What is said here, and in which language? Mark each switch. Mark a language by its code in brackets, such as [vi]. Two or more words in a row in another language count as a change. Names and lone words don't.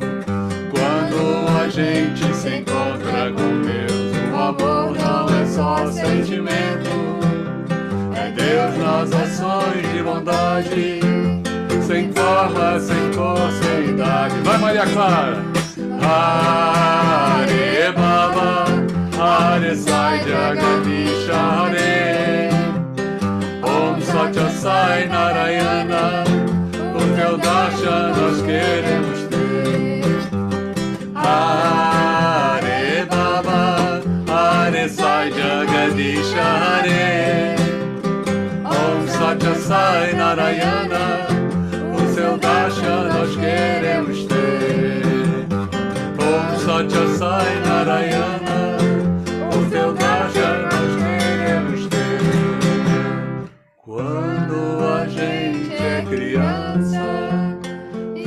[pt] Quando a gente se encontra com Deus, o amor não é só sentimento, é Deus nas ações de bondade, sem forma, sem cor, sem idade. Vai, Maria Clara! Hare Baba, Hare Sai Jagadish Hare, Om Satya Sai Narayana, o teu darshan nós queremos ter. Hare Baba, Hare Sai Jagadish Hare, Om Satya Sai Narayana, o seu darshan nós queremos ter. Om Satya Sai Narayana, o teu darshan nós queremos ter. Quando a gente é criança,